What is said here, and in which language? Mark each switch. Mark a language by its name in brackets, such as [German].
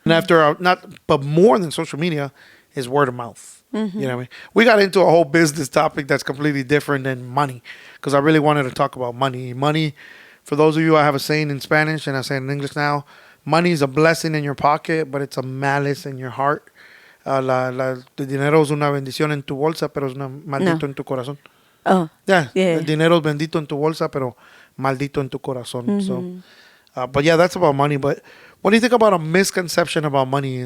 [English] And but more than social media is word of mouth. You know what I mean? We got into a whole business topic that's completely different than money because I really wanted to talk about money. Money, for those of you, I have a saying in Spanish and I say it in English now, money is a blessing in your pocket, but it's a malice in your heart. [Spanish] El dinero es una bendición en tu bolsa, pero es una maldito en tu corazón. [English] Oh. Yeah. Yeah. [Spanish] El dinero es bendito en tu bolsa, pero maldito en tu corazón. [English] So, but yeah, that's about money. But what do you think about a misconception about money?